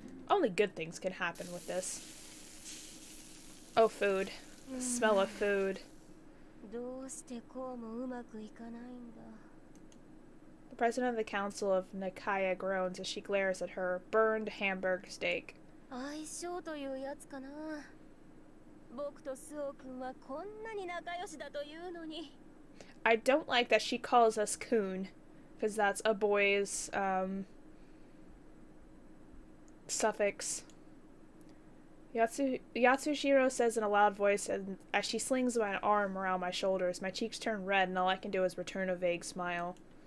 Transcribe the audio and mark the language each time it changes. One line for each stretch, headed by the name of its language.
English: Only good things can happen with this. Oh, food. The smell of food. The president of the Council of Nikaya groans as she glares at her burned Hamburg steak.
Japanese: 相性というやつかな。僕とスオ君はこんなに仲良しだというのに。
English: I don't like that she calls us coon, because that's a boy's suffix. Yatsushiro says in a loud voice, and as she slings my arm around my shoulders, my cheeks turn red, and all I can do is return a vague smile.